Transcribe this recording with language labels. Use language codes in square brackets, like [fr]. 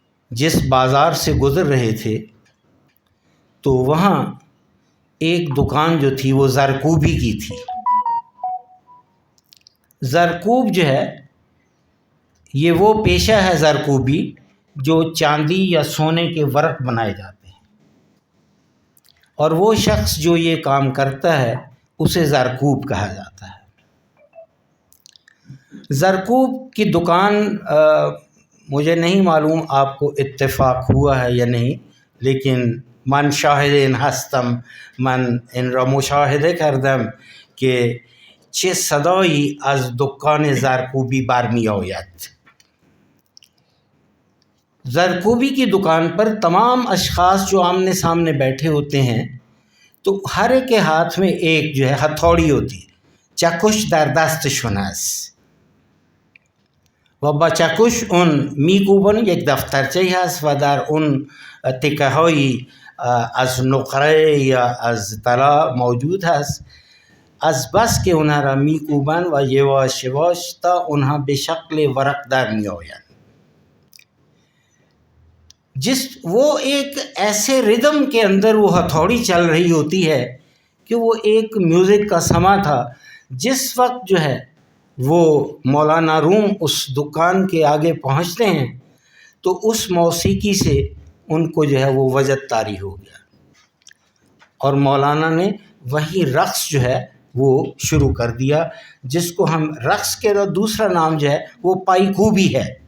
[ur] جس بازار سے گزر رہے تھے تو وہاں ایک دکان جو تھی وہ زرکوبی کی تھی۔ زرکوب جو ہے یہ وہ پیشہ ہے، زرکوبی، جو چاندی یا سونے کے ورق بنائے جاتے ہیں، اور وہ شخص جو یہ کام کرتا ہے اسے زرکوب کہا جاتا ہے۔ زرکوب کی دکان مجھے نہیں معلوم آپ کو اتفاق ہوا ہے یا نہیں، لیکن [fa] من شاهد هستم، من این را مشاهده کردم که چه صدایی از دکان زرکوبی برمی آید. [ur] زرکوبی کی دکان پر تمام اشخاص جو آمنے سامنے بیٹھے ہوتے ہیں تو ہر ایک کے ہاتھ میں ایک جو ہے ہتھوڑی ہوتی ہے. [fa] چکش در دستشون است و با چکش اون میکوبن، یک دفترچه‌ای هست و در اون تکه هایی از نقره یا از طلا موجود هست. از بس که اونها را میکوبن و یواش یواش تا اونها به شکل ورق در می آیند. [ur] وہ ایک ایسے ردم کے اندر وہ ہتھوڑی چل رہی ہوتی ہے کہ وہ ایک میوزک کا سما تھا. جس وقت جو ہے وہ مولانا روم اس دکان کے آگے پہنچتے ہیں تو اس موسیقی سے ان کو جو ہے وہ وجد طاری ہو گیا، اور مولانا نے وہی رقص جو ہے وہ شروع کر دیا، جس کو ہم رقص کے دوسرا نام جو ہے وہ پائیکوبی ہے.